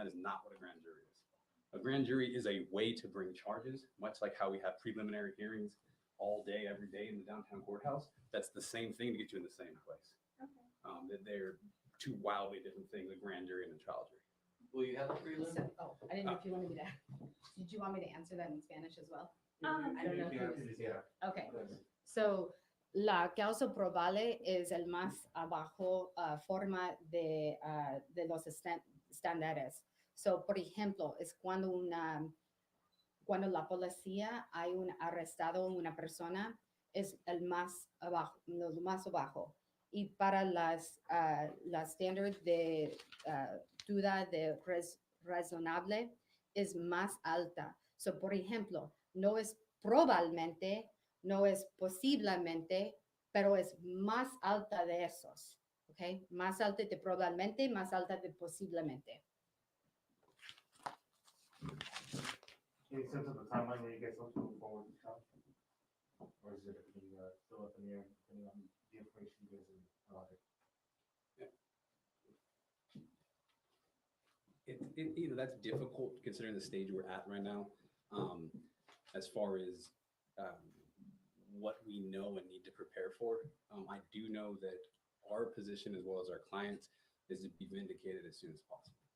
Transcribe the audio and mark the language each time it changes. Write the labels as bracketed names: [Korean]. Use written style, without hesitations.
[English] That is not what a grand jury is. A grand jury is a way to bring charges, much like how we have preliminary hearings all day, every day in the downtown courthouse. That's the same thing to get you in the same place. Okay. That they're two wildly different things, a grand jury and a trial jury. Will you have a prelim? I didn't know if you wanted me to. Did you want me to answer that in Spanish as well? I don't know. Yeah. Okay. [Spanish] So, la causa probable es el más abajo forma de los estándares. So, por ejemplo, es cuando la policía hay un arrestado una persona, es el más abajo, lo más abajo. Y para las estándares de duda de razonable es más alta. So, por ejemplo, no es probablemente, no es posiblemente, pero es más alta de esos. ¿Ok? Más alta de probablemente, más alta de posiblemente. [English] Any sense of the timeline when you guys hope to move forward with trial? Or is it still up in the air, depending on the information you guys are allowed? That's difficult considering the stage we're at right now. As far as what we know and need to prepare for, I do know that our position as well as our clients is to be vindicated as soon as possible.